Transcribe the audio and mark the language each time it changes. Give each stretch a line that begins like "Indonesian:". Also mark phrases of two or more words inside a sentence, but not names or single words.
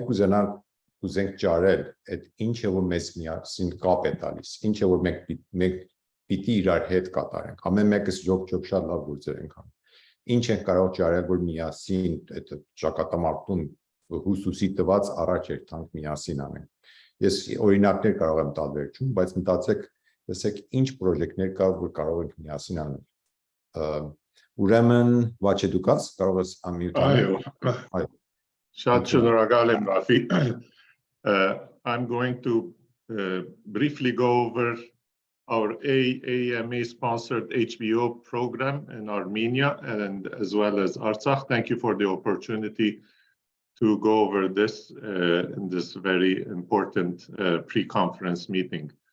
Armenian: կուզենք ճարել այդ ինչը որ մեզ միասին կապ է տալիս, ինչը որ մենք պիտի իրար հետ կատարենք։ Ամեն մեկս ջոկ շատ լավ գործեր ենք անում։ Ինչ ենք կարող ճարել, որ միասին այդ ճակատամարտում հուսուսի տված առաջ երթանք միասին անենք։ Ես օրինակներ կարող եմ տալ վերջում, բայց մտածեք, տեսեք ինչ պրոժեկտներ կա, որ կարող ենք միասին անել։ Ուրեմն Վաչե դու կաս, կարող ես unmute անել։ Այո։ Շատ շնորհակալ եմ, Ռաֆի։
English: I'm going to briefly go over our AMA-sponsored HBO program in Armenia and as well as Artsakh. Thank you for the opportunity to go over this in this very important pre-conference meeting.